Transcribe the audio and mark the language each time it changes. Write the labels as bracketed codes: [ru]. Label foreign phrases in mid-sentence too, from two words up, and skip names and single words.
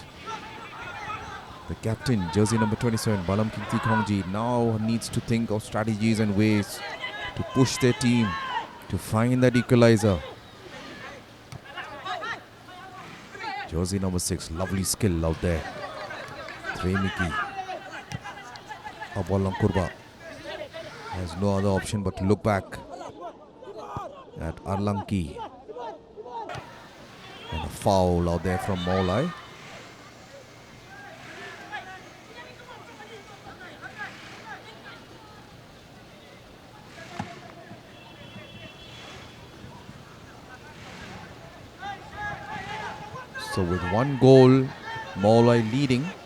[en] The captain, jersey number 27, Balam Kingti Khongji, now needs to think of strategies and ways to push their team to find that equalizer. Jersey number 6, lovely skill out there. Tremiki. Abollang Kurba. Has no other option but to look back at Arlanki. And a foul out there from Maulai. So with one goal, Maulai leading.